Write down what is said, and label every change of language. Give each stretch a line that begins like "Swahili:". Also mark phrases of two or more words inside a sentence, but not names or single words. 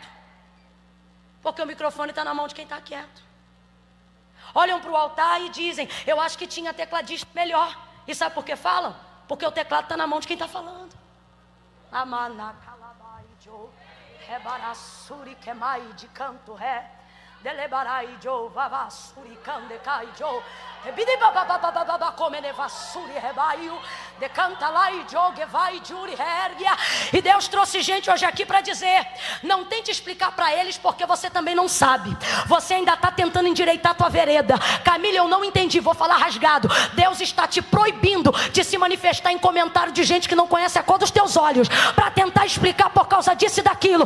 Portuguese: Porque o microfone está na mão de quem está quieto. Olham para o altar e dizem, eu acho que tinha tecladista melhor. E sabe por que falam? Porque o teclado está na mão de quem está falando. Rebarassuri quemai de canto ré, delebarai jo vavassuri cande cai jo, rebidi babababababa comene vassuri rebaio, decanta lá e jogue vai juri hergia. E Deus trouxe gente hoje aqui para dizer: não tente explicar para eles, porque você também não sabe. Você ainda está tentando endireitar a tua vereda. Camila, eu não entendi, vou falar rasgado. Deus está te proibindo de se manifestar em comentário de gente que não conhece a cor dos teus olhos, para tentar explicar por causa disso e daquilo.